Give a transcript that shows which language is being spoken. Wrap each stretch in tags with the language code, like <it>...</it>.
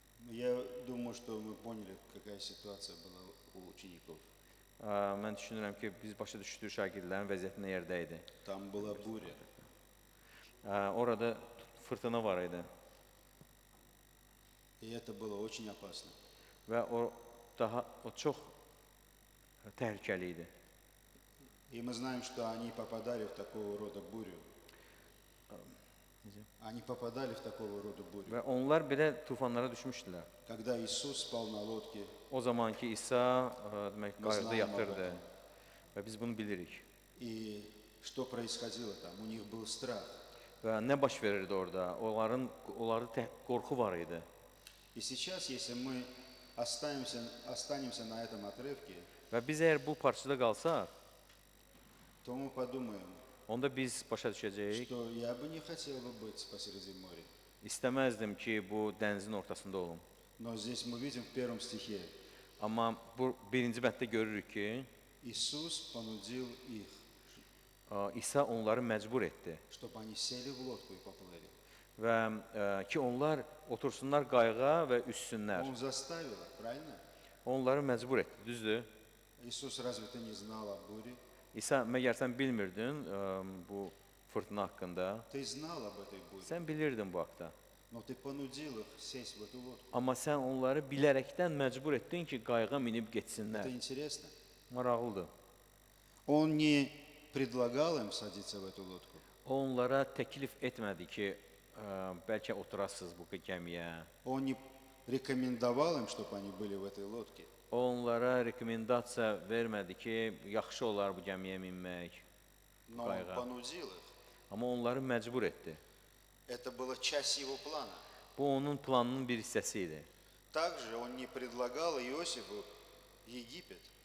<ru>Я думаю, что мы поняли, какая ситуация была у учеников.</ru> <az>Mən düşünürəm ki, biz başa düşdük şagirdlərin vəziyyəti nə yerdə idi.</az> <ru>Там была буря.</ru> <az>Orada fırtına var idi</az> <ru>И это было очень опасно.</ru> <az>və o çox təhlükəli idi.</az> <ru>И мы знаем, что они попадали в такого рода бурю. Они попадали в такого рода бурю.</ru> <az>Və onlar belə tufanlara düşmüşdülər.</az> <ru>Когда Иисус спал на лодке,</ru> <az>O zamanki İsa demək qayıqda</az> <ru>Знаем</ru> <az>yatırdı</az> <ru>об этом.</ru> <az>və biz bunu bilirik.</az> <ru>и что происходило там? У них был страх.</ru> <az>Və nə baş verirdi orada? Onlarda qorxu var idi.</az> <ru>И сейчас, если мы останемся на этом отрывке,</ru> <az>Və biz əgər bu parçada qalsaq,</az> <ru>то мы подумаем,</ru> <az>onda biz başa düşəcəyik.</az> <ru>что я бы не хотел бы быть посреди моря.</ru> <az>İstəməzdim ki, bu dənizin ortasında olum.</az> <ru>Но здесь мы видим в 1 стихе,</ru> <az>Amma bu birinci bənddə görürük ki,</az> <ru>Иисус понудил их,</ru> <az>İsa onları məcbur etdi</az> <ru>чтобы они сели в лодку и поплыли.</ru> <az>və ki, onlar otursunlar qayığa və üssünlər.</az> <ru>Он заставил их, правильно?</ru> <az>Onları məcbur etdi, düzdür?</az> <ru>Иисус, разве ты не знал о буре?</ru> <az>İsa, məgər sən bilmirdin bu fırtına haqqında?</az> <ru>Ты знал об этой буре,</ru> <az>Sən bilirdin bu haqda.</az> <ru>но ты понудил их сесть в эту лодку.</ru> <az>Amma sən onları bilərəkdən məcbur etdin ki, qayığa minib getsinlər.</az> <ru>Это интересно.</ru> <az>Maraqlıdır.</az> <ru>Он не предлагал им садиться в эту лодку.</ru> <az>O onlara təklif etmədi ki, bəlkə oturasınız bu gəmiyə.</az> <ru>Он не рекомендовал им, чтобы они были в этой лодке.</ru> <az>O onlara rekomendasiya vermədi ki, yaxşı olar bu gəmiyə minmək.</az> <ru>Но он</ru> <az>Qayığa.</az> <ru>понудил их.</ru> <az>Amma onları məcbur etdi.</az> <ru>Это была часть его плана.</ru> <az>Bu onun planının bir hissəsi idi.</az> <ru>Также он не предлагал Иосифу Египет.</ru>